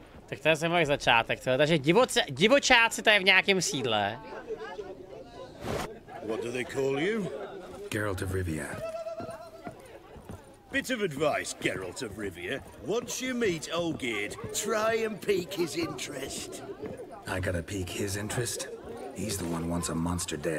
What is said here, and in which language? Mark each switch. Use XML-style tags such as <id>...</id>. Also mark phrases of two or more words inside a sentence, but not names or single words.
<cs>Tak to je zajímavý začátek, takže divočáci to je v nějakém sídle.</cs> <en>What do they call you? Geralt of Rivia. Bit of advice, Geralt of Rivia. Once you meet Olgierd, try and pique his interest. I gotta pique his interest? He's the one wants a monster dead.</en>